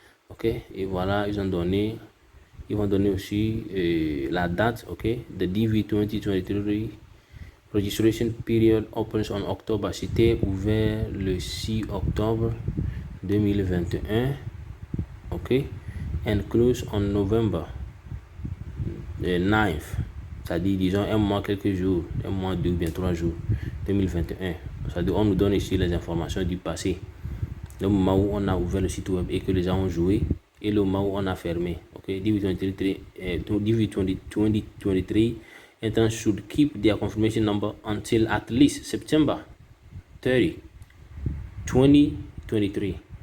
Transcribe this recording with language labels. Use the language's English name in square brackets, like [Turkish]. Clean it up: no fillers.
[French] Ok, et voilà, ils vont donner aussi la date. [English] Ok, the DV 2023 registration period opens on October. [French] C'était ouvert le 6 octobre 2021. [English] Ok, and close on November 9th. [French] C'est-à-dire, disons, un mois, quelques jours, un mois, 2 ou bien 3 jours, 2021. C'est-à-dire, on nous donne ici les informations du passé. Le moment où on a ouvert le site web et que les gens ont joué, et le moment où on a fermé. [English] Ok, DV2023 entrants should keep their confirmation number until at least September 30, 2023.